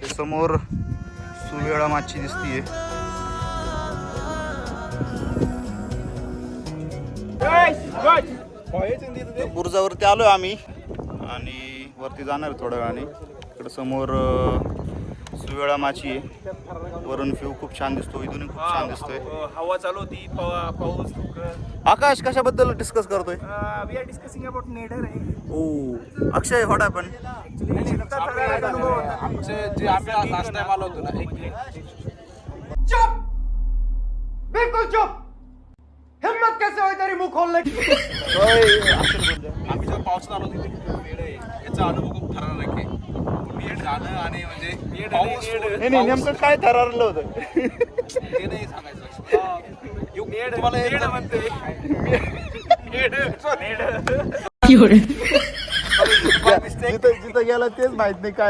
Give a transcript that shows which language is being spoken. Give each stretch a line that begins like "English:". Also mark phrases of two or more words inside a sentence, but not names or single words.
Marathi: समोर सुवेळा माची दिसतीये. बुर्जावरती आलोय आम्ही आणि वरती जाणार थोड्या वेळाने. इकडे समोर सुवेळा माची आहे. वरून व्ह्यू खूप छान दिसतो, इथूनही खूप छान दिसतोय. हवा चालू होती, पाऊस. आकाश कशाबद्दल डिस्कस करतोय?
English: we are discussing about nedar आहे. oh Akshay what happen?
Marathi: आमचे जे आम्ही
English: last time
Marathi: आलो होतो ना,
Hindi: चुप, बिल्कुल चुप. हिम्मत कैसे होई तेरी मुंह खोलने की?
Marathi: आम्ही जेव्हा पावसात आलो होतो तिथे याचा अनुभव खूप थरारक आहे. जाणं आणि म्हणजे पाऊस नेमकं काय ठरवलं होतं? ते नाही सांगायचं. तुम्हाला म्हणते जिथं गेला तेच माहित नाही काय